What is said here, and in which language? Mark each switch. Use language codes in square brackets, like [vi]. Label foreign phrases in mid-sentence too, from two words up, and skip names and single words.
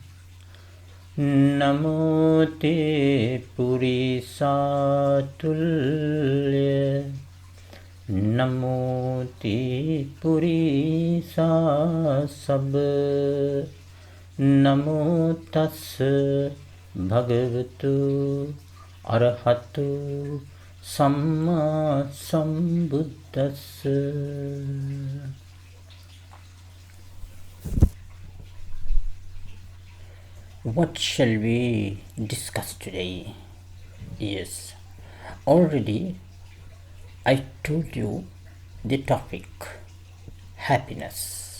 [pi] Namo te Purisatulya Namo te Purisasabha Namo tassa bhagavatu arahatu samma sambuddhassa. [en] What shall we discuss today? Yes, already I told you the topic happiness.